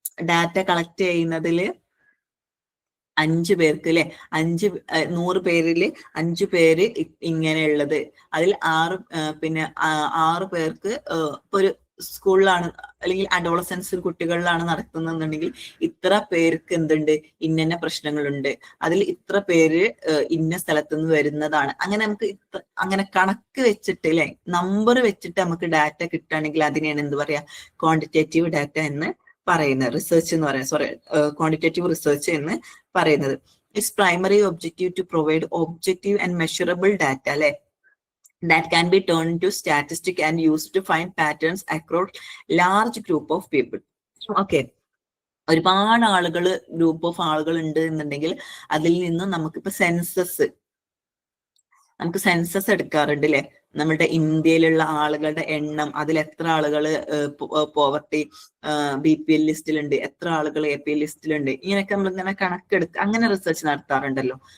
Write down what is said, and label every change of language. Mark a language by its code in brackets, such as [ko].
[ml] Data collect ചെയ്യുന്നതിൽ 5 പേർക്ക് അല്ലെ, 100 പേരിൽ 5 പേര് ഇങ്ങനെയുള്ളത്, അതിൽ 6 പേർക്ക് ഇപ്പൊ ഒരു സ്കൂളിലാണ് അല്ലെങ്കിൽ അഡോളസൻസ് കുട്ടികളിലാണ് നടത്തുന്നുണ്ടെങ്കിൽ ഇത്ര പേർക്ക് എന്തുണ്ട്, ഇന്ന പ്രശ്നങ്ങളുണ്ട്, അതിൽ ഇത്ര പേര് ഇന്ന സ്ഥലത്തു നിന്ന് വരുന്നതാണ്. അങ്ങനെ നമുക്ക് അങ്ങനെ കണക്ക് വെച്ചിട്ട് അല്ലെ, നമ്പർ വെച്ചിട്ട് നമുക്ക് ഡാറ്റ കിട്ടുകയാണെങ്കിൽ അതിനെയാണ് എന്ത് പറയാ, ക്വാണ്ടിറ്റേറ്റീവ് ഡാറ്റ എന്ന് പറയുന്നത്, റിസർച്ച് എന്ന് പറയുന്നത്, ക്വാണ്ടിറ്റേറ്റീവ് റിസർച്ച് എന്ന് പറയുന്നത്. [en] Its primary objective to provide objective and measurable data അല്ലെ, that can be turned into statistics and used to find patterns across large group of people. [ml] Okay, ഒരുപാട് group of ആളുകൾ ഉണ്ട് എന്നുണ്ടെങ്കിൽ അതിൽ നിന്ന് നമുക്കിപ്പോ നമുക്ക് സെൻസസ് എടുക്കാറുണ്ട് അല്ലെ, നമ്മുടെ ഇന്ത്യയിലുള്ള ആളുകളുടെ എണ്ണം, അതിൽ എത്ര ആളുകൾ പോവർട്ടി BPL ലിസ്റ്റിലുണ്ട്, എത്ര ആളുകൾ APL ലിസ്റ്റിലുണ്ട്, ഇങ്ങനെയൊക്കെ നമ്മൾ ഇങ്ങനെ കണക്കെടുത്ത് അങ്ങനെ റിസർച്ച് നടത്താറുണ്ടല്ലോ.